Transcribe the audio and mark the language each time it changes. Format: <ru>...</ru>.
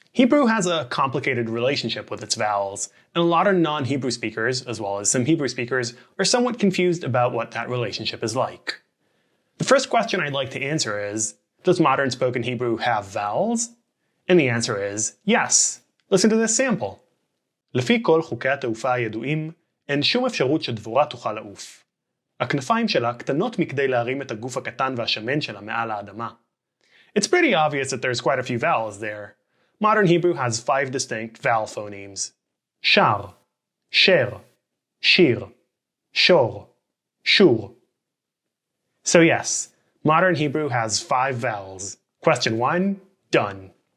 <en>Hebrew has a complicated relationship with its vowels, and a lot of non-Hebrew speakers, as well as some Hebrew speakers, are somewhat confused about what that relationship is like. The first question I'd like to answer is, does modern spoken Hebrew have vowels? And the answer is yes. Listen to this sample.</en> <he>לפי כל חוקי התעופה הידועים, אין שום אפשרות שדבורה תוכל לעוף. הכנפיים שלה קטנות מכדי להרים את הגוף הקטן והשמן שלה מעל האדמה.</he> <en>It's pretty obvious that there's quite a few vowels there. Modern Hebrew has 5 distinct vowel phonemes. Shar, sher, shir, shor, shur. So yes, modern Hebrew has 5 vowels. Question 1, done.</en>